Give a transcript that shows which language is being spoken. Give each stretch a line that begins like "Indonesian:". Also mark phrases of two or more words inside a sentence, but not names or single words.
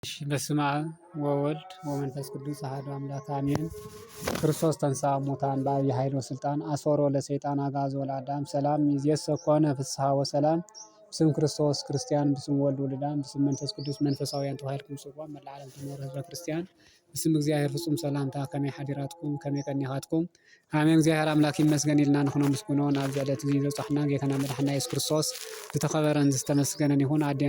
Geez: በስመ አብ ወወልድ ወመንፈስ ቅዱስ አሐዱ አምላክ አሜን። ክርስቶስ ተንሥአ እሙታን በዐቢይ ኃይል ወሥልጣን አሰሮ ለሰይጣን አግዓዞ ለአዳም ሰላም ይእዜሰ ኮነ ፍስሐ ወሰላም። በስመ ክርስቶስ ክርስቲያን፣ በስመ ወልድ ውሉዳን፣ በስመ መንፈስ ቅዱስ መንፈሳውያን
Tigrinya: ተባሂልኩም ጽዋዕ መላእ ዓለም ትነሩ ህዝበ ክርስቲያን በስመ እግዚአብሔር ፍጹም ሰላምታ ከመይ ሓዲራትኩም ከመይ ቀኒኻትኩም አሜን። እግዚአብሔር አምላክ ይመስገን ኢልና ንኹኖ ምስጉኖ ናብ ዕለት እዚ ዘብፅሐና ጌታና መድሓኒና ኢየሱስ ክርስቶስ ዝተኸበረን ዝተመስገነን ይሁን። ኣዴና